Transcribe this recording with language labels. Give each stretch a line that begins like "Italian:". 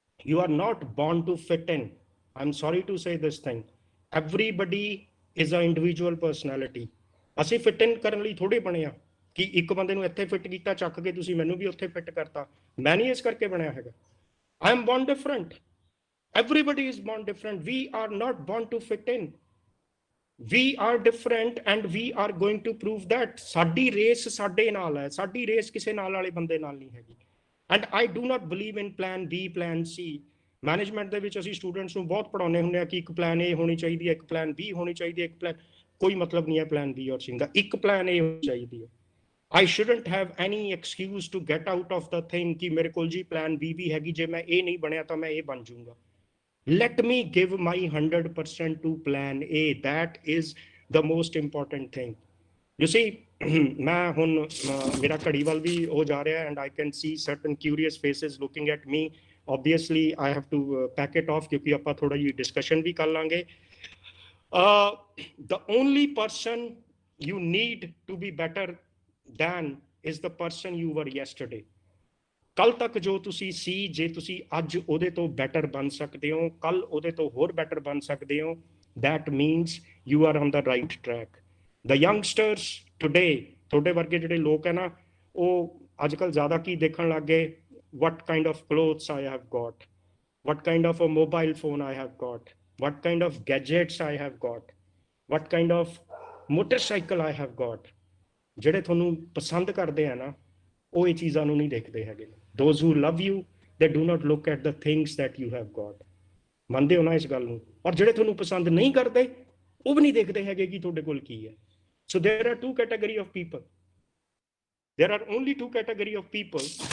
English: You are not born to fit in. I'm sorry to say this thing. Everybody is an individual personality.
Punjabi: ਅਸੀਂ fit ਇਨ ਕਰਨ ਲਈ ਥੋੜੇ ਬਣੇ ਆ ਕਿ ਇੱਕ ਬੰਦੇ ਨੂੰ ਇੱਥੇ ਫਿੱਟ ਕੀਤਾ, ਚੱਕ ਕੇ ਤੁਸੀਂ ਮੈਨੂੰ ਵੀ ਉੱਥੇ ਫਿੱਟ ਕਰਤਾ। ਮੈਂ ਨਹੀਂ ਇਸ ਕਰਕੇ ਬਣਿਆ ਹੈਗਾ।
English: I am born different. Everybody is born different. We are not born to fit in. We are different and we are going to prove that.
Punjabi: ਸਾਡੀ ਰੇਸ ਸਾਡੇ ਨਾਲ ਹੈ, ਸਾਡੀ ਰੇਸ ਕਿਸੇ ਨਾਲ ਵਾਲੇ ਬੰਦੇ ਨਾਲ ਨਹੀਂ ਹੈਗੀ।
English: And I do not believe in plan B, plan C.
Punjabi: Management ਦੇ ਵਿੱਚ ਅਸੀਂ ਸਟੂਡੈਂਟਸ ਨੂੰ ਬਹੁਤ ਪੜਾਉਂਦੇ ਹੁੰਦੇ ਆ ਕਿ ਇੱਕ ਪਲਾਨ A ਹੋਣੀ ਚਾਹੀਦੀ ਹੈ, ਇੱਕ ਪਲਾਨ B ਹੋਣੀ ਚਾਹੀਦੀ ਹੈ, ਇੱਕ ਪਲਾਨ, ਕੋਈ ਮਤਲਬ ਨਹੀਂ ਹੈ ਪਲਾਨ B ਔਰ C ਦਾ, ਇੱਕ ਪਲਾਨ A ਹੋਣੀ ਚਾਹੀਦੀ ਹੈ।
English: I shouldn't have any excuse to get out of the thing
Punjabi: ਕਿ ਮੇਰੇ ਕੋਲ ਜੀ ਪਲਾਨ B ਵੀ ਹੈਗੀ, ਜੇ ਮੈਂ A ਨਹੀਂ ਬਣਿਆ ਤਾਂ ਮੈਂ A ਬਣ ਜਾਊਂਗਾ।
English: Let me give my 100% to plan A. That is the most important thing. You see,
Punjabi: ਮੈਂ ਹੁਣ ਮੇਰਾ ਘੜੀ ਵੱਲ ਵੀ ਹੋ ਜਾ ਰਿਹਾ
English: and I can see certain curious faces looking at me. Obviously, I have to pack it off
Punjabi: ਕਿਉਂਕਿ ਆਪਾਂ ਥੋੜਾ ਜਿਹੀ discussion ਵੀ ਕਰ ਲਾਂਗੇ।
English: The only person you need to be better than is the person you were yesterday.
Punjabi: ਕੱਲ ਤੱਕ ਜੋ ਤੁਸੀਂ ਸੀ, ਜੇ ਤੁਸੀਂ ਅੱਜ ਉਹਦੇ ਤੋਂ ਬੈਟਰ ਬਣ ਸਕਦੇ ਹੋ, ਕੱਲ ਉਹਦੇ ਤੋਂ ਹੋਰ ਬੈਟਰ ਬਣ ਸਕਦੇ ਹੋ,
English: that means you are on the right track. The youngsters today,
Punjabi: ਤੁਹਾਡੇ ਵਰਗੇ ਜਿਹੜੇ ਲੋਕ ਹੈ ਨਾ, ਉਹ ਅੱਜ ਕੱਲ੍ਹ ਜ਼ਿਆਦਾ ਕੀ ਦੇਖਣ ਲੱਗ ਗਏ,
English: what kind of clothes I have got, what kind of a mobile phone I have got, what kind of gadgets I have got, what kind of motorcycle I have got.
Punjabi: ਜਿਹੜੇ ਤੁਹਾਨੂੰ ਪਸੰਦ ਕਰਦੇ ਆ ਨਾ, ਉਹ ਇਹ ਚੀਜ਼ਾਂ ਨੂੰ ਨਹੀਂ ਦੇਖਦੇ ਹੈਗੇ।
English: Those who love you, they do not look at the things that you have got.
Punjabi: ਮੰਨਦੇ ਹੋ ਨਾ ਇਸ ਗੱਲ ਨੂੰ? ਔਰ ਜਿਹੜੇ ਤੁਹਾਨੂੰ ਪਸੰਦ ਨਹੀਂ ਕਰਦੇ, ਉਹ ਵੀ ਨਹੀਂ ਦੇਖਦੇ ਹੈਗੇ ਕਿ ਤੁਹਾਡੇ ਕੋਲ ਕੀ ਹੈ।
English: So there are two category of people. There are only two category of people.